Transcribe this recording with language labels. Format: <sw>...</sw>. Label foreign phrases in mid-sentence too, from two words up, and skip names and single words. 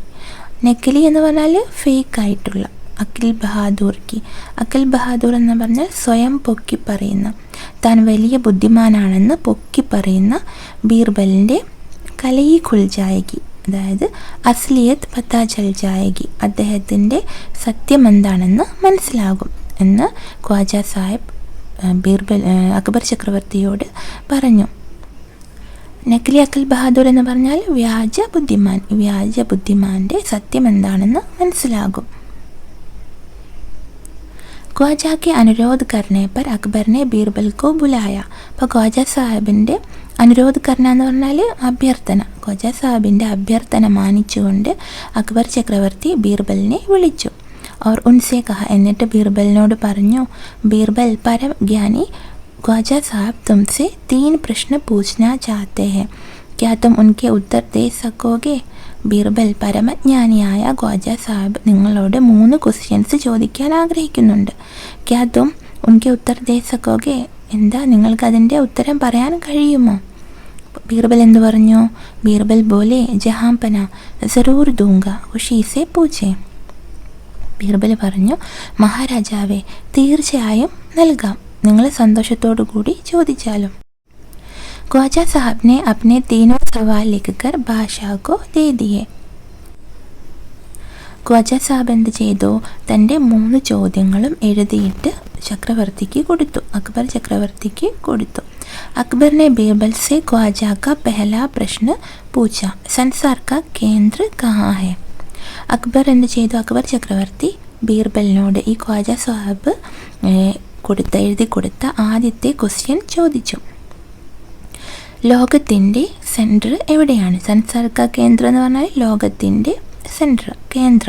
<ml>നക്കലി എന്ന് പറഞ്ഞാൽ ഫേക്ക് ആയിട്ടുള്ള,</ml> <hi>अक्ल बहादुर</hi> <ml>എന്ന് പറഞ്ഞാൽ സ്വയം പൊക്കി പറയുന്ന, താൻ വലിയ ബുദ്ധിമാനാണെന്ന് പൊക്കി പറയുന്ന ബീർബലിൻ്റെ</ml> <hi>कलई खुल जाएगी,</hi> <ml>അതായത്</ml> <hi>असलियत पता चल जाएगी,</hi> <ml>അദ്ദേഹത്തിൻ്റെ സത്യം എന്താണെന്ന് മനസ്സിലാകും എന്ന് ഖ്വാജ സാഹിബ് അക്ബർ ചക്രവർത്തിയോട് പറഞ്ഞു.</ml> <hi>नकली अक्ल बहादुर</hi> <ml>എന്ന് പറഞ്ഞാൽ വ്യാജ ബുദ്ധിമാൻ. വ്യാജ ബുദ്ധിമാൻ്റെ സത്യം എന്താണെന്ന് മനസ്സിലാകും.</ml> <hi>ख्वाजा के अनुरोध करने पर अकबर ने बीरबल को बुलाया.</hi> <ml>അപ്പോൾ ഖ്വാജ സാഹിബിൻ്റെ</ml> <hi>अनुरोध करना</hi> <ml>എന്ന് പറഞ്ഞാൽ അഭ്യർത്ഥന. ഖ്വാജ സാഹിബിൻ്റെ അഭ്യർത്ഥന മാനിച്ചുകൊണ്ട് അക്ബർ ചക്രവർത്തി ബീർബലിനെ വിളിച്ചു.</ml> <hi>और उनसे कहा,</hi> <ml>എന്നിട്ട് ബീർബലിനോട് പറഞ്ഞു,</ml> <hi>ബീർബൽ परमज्ञानी ख्वाजा साहब तुमसे 3 प्रश्न पूछना चाहते हैं, क्या तुम उनके उत्तर दे सकोगे?</hi> <ml>ബീർബൽ പരമജ്ഞാനിയായ ഖ്വാജ സാഹിബ് നിങ്ങളോട് 3 ക്വസ്റ്റ്യൻസ് ചോദിക്കാൻ ആഗ്രഹിക്കുന്നുണ്ട്.</ml> <hi>क्या तुम उनके उत्तर दे सकोगे?</hi> <ml>എന്താ നിങ്ങൾക്ക് അതിൻ്റെ ഉത്തരം പറയാൻ കഴിയുമോ? ബീർബൽ എന്തു പറഞ്ഞു?</ml> <hi>बीरबल बोले, जहाँपना ज़रूर दूँगा, ख़ुशी से पूछे.</hi> <ml>ബീർബൽ പറഞ്ഞു, മഹാരാജാവേ, തീർച്ചയായും നൽകാം, നിങ്ങൾ സന്തോഷത്തോടു കൂടി ചോദിച്ചാലും.</ml> <hi>ख्वाजा साहब ने अपने 3 सवाल लिखकर बादशाह को दे दिए.</hi> <ml>ഖ്വാജ സാഹിബ് എന്ത് ചെയ്തു? തൻ്റെ 3 ചോദ്യങ്ങളും എഴുതിയിട്ട് ചക്രവർത്തിക്ക് കൊടുത്തു. അക്ബർ ചക്രവർത്തിക്ക് കൊടുത്തു.</ml> <hi>अकबर ने बीरबल से ख्वाजा का पहला प्रश्न पूछा, संसार का केंद्र कहाँ है?</hi> <ml>അക്ബർ എന്ത് ചെയ്തു? അക്ബർ ചക്രവർത്തി ബീർബലിനോട് ഈ ഖ്വാജ സാഹിബ് എഴുതി കൊടുത്ത ആദ്യത്തെ ക്വസ്റ്റ്യൻ ചോദിച്ചു. ലോകത്തിൻ്റെ സെൻറ്റർ എവിടെയാണ്?</ml> <hi>संसार का केंद्र</hi> <ml>എന്ന് പറഞ്ഞാൽ ലോകത്തിൻ്റെ സെൻറ്റർ, കേന്ദ്രം.</ml>